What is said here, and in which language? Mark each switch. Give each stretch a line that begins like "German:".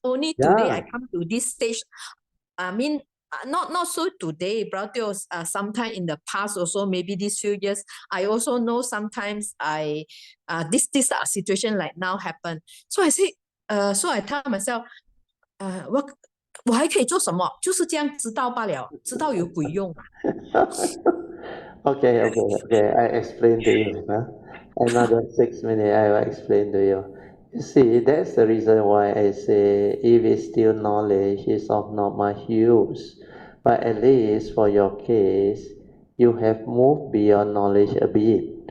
English: Only today I come to this stage. I mean, not so today, Brother. Sometime in the past also, maybe these few years, I also know sometimes this situation like now happen. So I say, so I tell myself,
Chinese: 我还可以做什么？就是这样知道罢了，知道有鬼用啊。
English: Okay. I explain to you. Another 6 minutes, I will explain to you. You see, that's the reason why I say if it's still knowledge, it's of not much use. But at least for your case, you have moved beyond knowledge a bit.